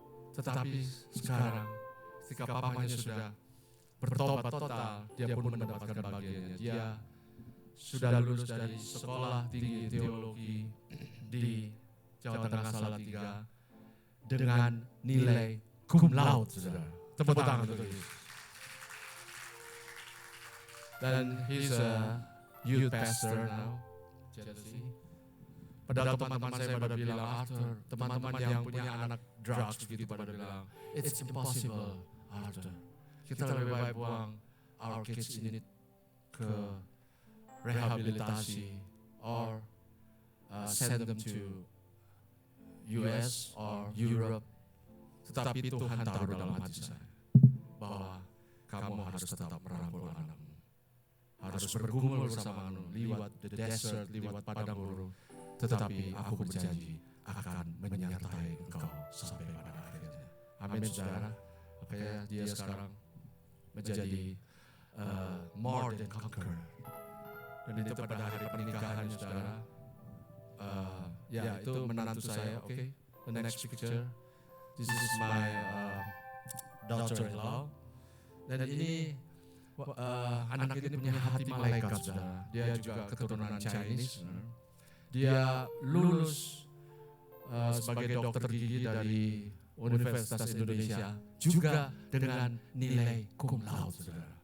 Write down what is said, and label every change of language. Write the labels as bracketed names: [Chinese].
[Indonesian] Tetapi sekarang, ketika papanya sudah bertobat total, dia pun mendapatkan bagiannya. Dia sudah lulus dari sekolah tinggi teologi di Jawa Tengah Salatiga dengan nilai cum laude, saudara. Tepuk tangan untuk dia. [English] Dan he's a youth pastor now, Chelsea. [Indonesian] Padahal teman-teman saya pada bilang, Arthur, teman-teman yang punya anak drugs gitu pada bilang, [English] it's impossible, [Indonesian] Arthur. Kita lebih baik buang [English] our kids [Indonesian] ini ke rehabilitasi [English] or send them to US or Europe. [Indonesian] Tetapi Tuhan taruh dalam hati saya bahwa kamu harus tetap merangkul anakmu, harus bergumul bersama anu, liwat [English] the desert, [Indonesian] liwat padang gurun. Tetapi aku berjanji akan menyertai engkau sampai pada akhirnya. Amin saudara. Makanya dia sekarang menjadi [English] more than conqueror. [Indonesian] Dan itu pada hari pernikahannya saudara. Ya itu menantu saya. Okay, [English] the next picture. This is my daughter-in-law. [Indonesian] Dan ini anak ini punya hati malaikat saudara. Dia juga keturunan Chinese. Dia lulus sebagai dokter gigi dari Universitas Indonesia juga dengan nilai cum laude, saudara.